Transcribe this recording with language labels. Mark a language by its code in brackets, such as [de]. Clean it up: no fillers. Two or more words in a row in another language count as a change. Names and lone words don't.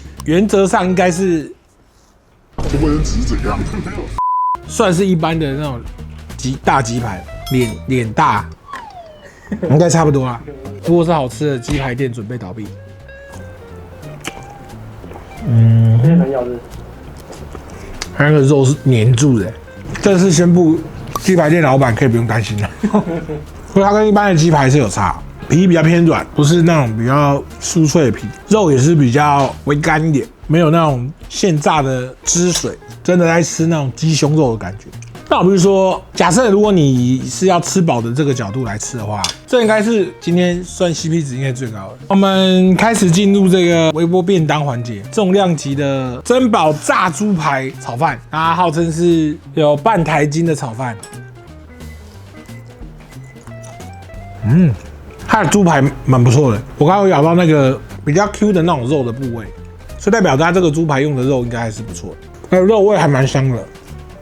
[zh] 原則上應該是，不會只是怎樣，算是一般的那種大雞排，臉大，應該差不多啦。如果是好吃的雞排店，準備倒閉。有點難咬的。它那個肉是黏住的，這是宣布雞排店老闆可以不用擔心了，因為它跟一般的雞排是有差，皮比較偏軟，不是那種比較酥脆的皮，肉也是比較微乾一點，沒有那種現炸的汁水，真的在吃那種雞胸肉的感覺。那我比如說，假設如果你是要吃飽的這個角度來吃的話，這應該是今天算 CP 值應該最高的。我們開始進入這個微波便當環節，重量級的珍寶炸豬排炒飯，它號稱是有半台斤的炒飯。它的豬排蠻不錯的，我剛剛有咬到那個比較 Q 的那種肉的部位，所以代表它這個豬排用的肉應該還是不錯的，那肉味還蠻香的。